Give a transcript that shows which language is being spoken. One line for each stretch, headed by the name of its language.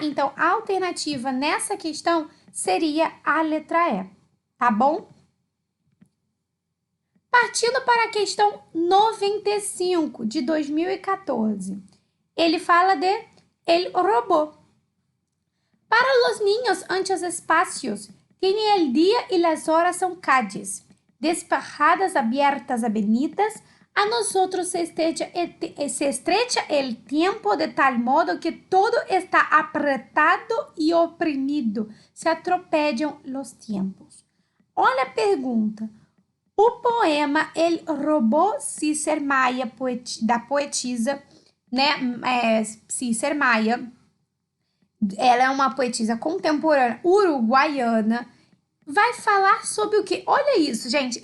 Portuguese: Então, a alternativa nessa questão seria a letra E, tá bom? Partindo para a questão 95 de 2014, ele fala de el robô.
Spanish: Para los niños anchos espacios, tiene el día y las horas son calles, despejadas, abiertas avenidas, A nosotros se estrecha el tiempo de tal modo que todo está apretado y oprimido. Se atropellam los tiempos.
Portuguese: Olha a pergunta. O poema El Robô Cícer Maia, da poetisa, né, Cícer Maia, ela é uma poetisa contemporânea uruguaiana, vai falar sobre o que? Olha isso, gente.